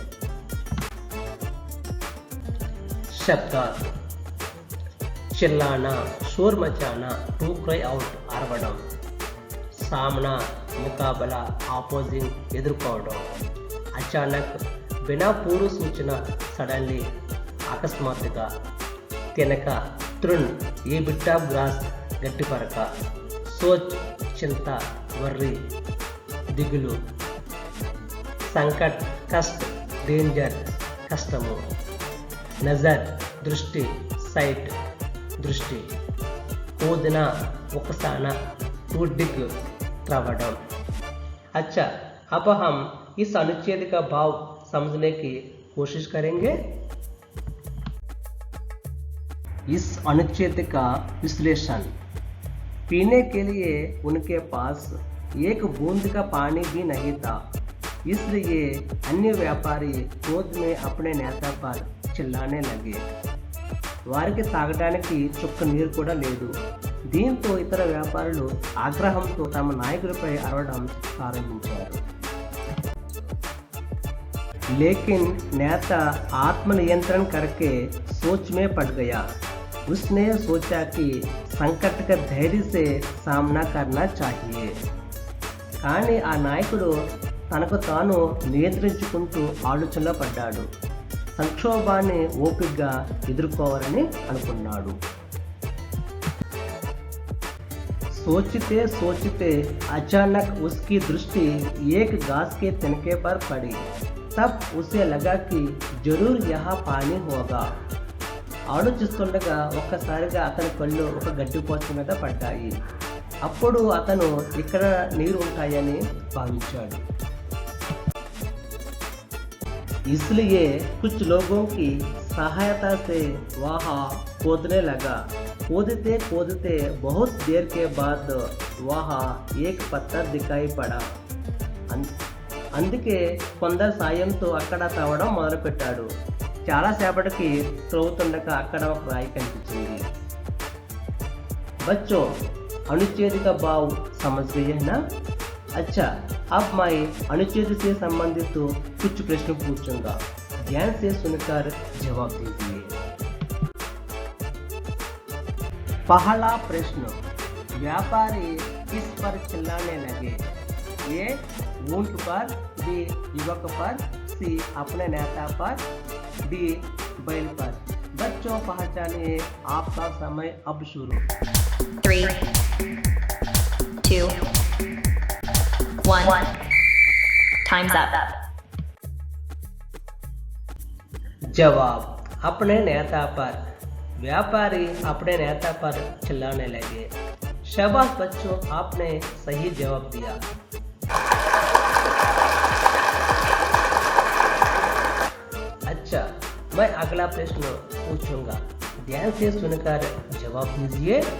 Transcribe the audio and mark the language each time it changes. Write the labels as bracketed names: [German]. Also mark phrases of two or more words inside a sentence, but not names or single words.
[Hindi] शब्दार्थ, चिल्लाना, शोर मचाना, [English] to cry out, [Hindi] అరవడం, सामना, मुकाबला, ऑपोजिंग, ఎదుర్కోవడం, అచానక్, बिना पूर्व सूचना, सडनली, [Telugu] అకస్మాత్తుగా, తినక, తృణ్, [English] a bit of grass, [Telugu] గట్టి పరక, సోచ్, చింత, వర్రి, దిగులు, సంకట్, కష్ట, డేంజర్, కష్టము, నజర్, దృష్టి, సైట్, దృష్టి, కూదన, ఒకసాన, [English] to dig, [Telugu] त्रवडम। [Hindi] अच्छा, अब हम इस अनुच्छेद का भाव समझने की कोशिश करेंगे। इस अनुच्छेद का विश्लेषण। पीने के लिए उनके पास एक बूंद का पानी भी नहीं था, इसलिए अन्य व्यापारी क्रोध में अपने नेता पर चिल्लाने लगे। [Telugu] వారికి తాగడానికి చుక్క నీరు కూడా లేదు. దీంతో ఇతర వ్యాపారులు ఆగ్రహంతో తమ నాయకుడిపై అరవడం ప్రారంభించారు. [Hindi] लेकिन नेता आत्मनियंत्रण करके सोच में पड़ गया। उसने सोचा कि संकट का धैर्य से सामना करना चाहिए। [Telugu] కానీ ఆ నాయకుడు తనకు తాను నియంత్రించుకుంటూ ఆలోచనలో పడ్డాడు. సంక్షోభాన్ని ఓపికగా ఎదుర్కోవాలని అనుకున్నాడు. [Hindi] सोचते सोचते अचानक उसकी दृष्टि एक घास के तिनके पर पड़ी। तब उसे लगा कि जरूर यहाँ पानी होगा। [Telugu] ఆలోచిస్తుండగా ఒక్కసారిగా అతని కళ్ళు ఒక గడ్డిపోచ మీద పడ్డాయి. అప్పుడు అతను ఇక్కడ నీరు ఉంటాయని భావించాడు. [Hindi] इसलिए कुछ लोगों की सहायता से वहाँ खोदने लगा। खोदते खोदते बहुत देर के बाद वहाँ एक पत्थर दिखाई पड़ा। [Telugu] అందుకే కొందరి సాయంతో అక్కడ తవ్వడం మొదలుపెట్టాడు. చాలాసేపటికి త్రవ్వుతుండగా అక్కడ ఒక రాయి కనిపించింది. [Hindi] बच्चों, अनुच्छेद का भाव समझ गए हैं ना? अच्छा, अब मैं अनुच्छेद से संबंधित कुछ प्रश्न पूछूंगा, ध्यान से सुनकर जवाब दीजिए। पहला प्रश्न, व्यापारी किस पर चिल्लाने लगे? ए ऊंट पर, बी युवक पर, सी अपने नेता पर, डी बैल पर। बच्चों पहचानिए, आपका समय अब शुरू। 3, 2, 1. [English] Time's up. [Hindi] जवाब, अपने नेता पर। व्यापारी अपने नेता पर चिल्लाने लगे। शाबाश बच्चों, आपने सही जवाब दिया। अच्छा, मैं अगला प्रश्न पूछूंगा, ध्यान से सुनकर जवाब दीजिए।